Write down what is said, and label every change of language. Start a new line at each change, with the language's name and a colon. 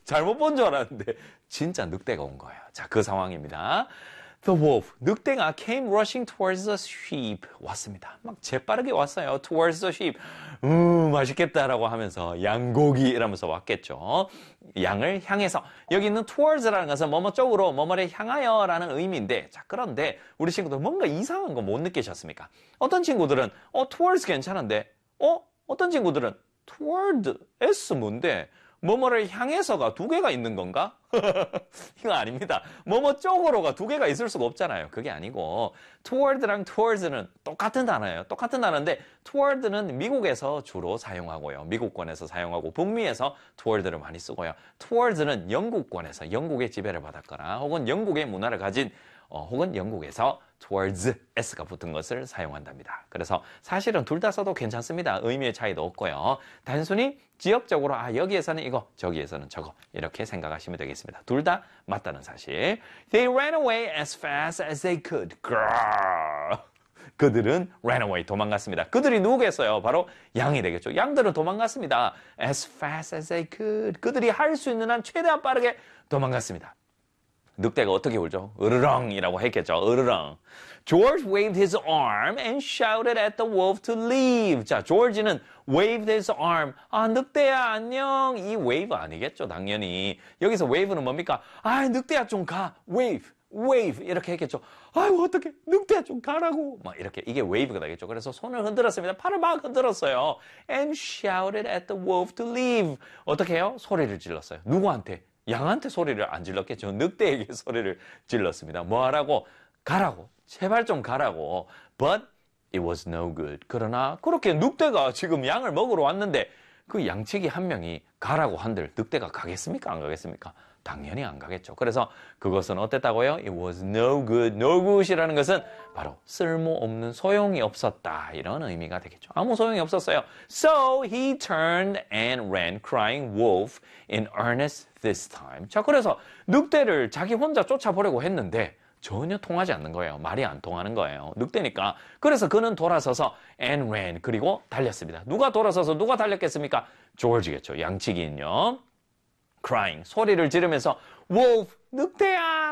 Korean: 잘못 본 줄 알았는데 진짜 늑대가 온 거예요. 자, 그 상황입니다.
English: The wolf,
Korean: 늑대가
English: came rushing towards the sheep.
Korean: 왔습니다. 막 재빠르게 왔어요.
English: Towards the sheep.
Korean: 맛있겠다라고 하면서 양고기 이러면서 왔겠죠. 양을 향해서. 여기 있는 towards라는 것은 뭐뭐 쪽으로 뭐뭐를 향하여라는 의미인데, 자, 그런데 우리 친구들 뭔가 이상한 거못 느끼셨습니까? 어떤 친구들은 towards 괜찮은데, 어떤 친구들은 towards s 뭔데? 뭐뭐를 향해서가 두 개가 있는 건가? 이거 아닙니다. 뭐뭐 쪽으로가 두 개가 있을 수가 없잖아요. 그게 아니고 toward랑 towards는 똑같은 단어예요. 똑같은 단어인데 toward는 미국에서 주로 사용하고요. 미국권에서 사용하고 북미에서 toward를 많이 쓰고요. towards는 영국권에서 영국의 지배를 받았거나 혹은 영국의 문화를 가진 혹은 영국에서 towards s가 붙은 것을 사용한답니다. 그래서 사실은 둘다 써도 괜찮습니다. 의미의 차이도 없고요. 단순히 지역적으로 아 여기에서는 이거, 저기에서는 저거 이렇게 생각하시면 되겠습니다. 둘다 맞다는 사실.
English: They ran away as fast as they could.
Korean: Grrr. 그들은
English: ran away
Korean: 도망갔습니다. 그들이 누구겠어요? 바로 양이 되겠죠. 양들은 도망갔습니다.
English: As fast as they could.
Korean: 그들이 할수 있는 한 최대한 빠르게 도망갔습니다. 늑대가 어떻게 울죠? 으르렁이라고 했겠죠. 으르렁.
English: George waved his arm and shouted at the wolf to leave.
Korean: 자, George는
English: waved his arm.
Korean: 아, 늑대야, 안녕. 이 wave 아니겠죠, 당연히. 여기서 wave는 뭡니까? 아, 늑대야, 좀 가. wave, wave. 이렇게 했겠죠. 아이고, 어떡해. 늑대야, 좀 가라고. 막 이렇게. 이게 wave가 되겠죠. 그래서 손을 흔들었습니다. 팔을 막 흔들었어요.
English: And shouted at the wolf to leave.
Korean: 어떻게 해요? 소리를 질렀어요. 누구한테? 양한테 소리를 안 질렀겠죠. 늑대에게 소리를 질렀습니다. 뭐 하라고? 가라고. 제발 좀 가라고.
English: But it was no good.
Korean: 그러나 그렇게 늑대가 지금 양을 먹으러 왔는데 그 양치기 한 명이 가라고 한들 늑대가 가겠습니까? 안 가겠습니까? 당연히 안 가겠죠. 그래서 그것은 어땠다고요?
English: It was no good.
Korean: No good이라는 것은 바로 쓸모없는, 소용이 없었다. 이런 의미가 되겠죠. 아무 소용이 없었어요.
English: So he turned and ran crying wolf in earnest this time.
Korean: 자, 그래서 늑대를 자기 혼자 쫓아보려고 했는데 전혀 통하지 않는 거예요. 말이 안 통하는 거예요. 늑대니까. 그래서 그는 돌아서서
English: and ran.
Korean: 그리고 달렸습니다. 누가 돌아서서 누가 달렸겠습니까? 조지겠죠. 양치기는요. crying, 소리를 지르면서 wolf, 늑대야!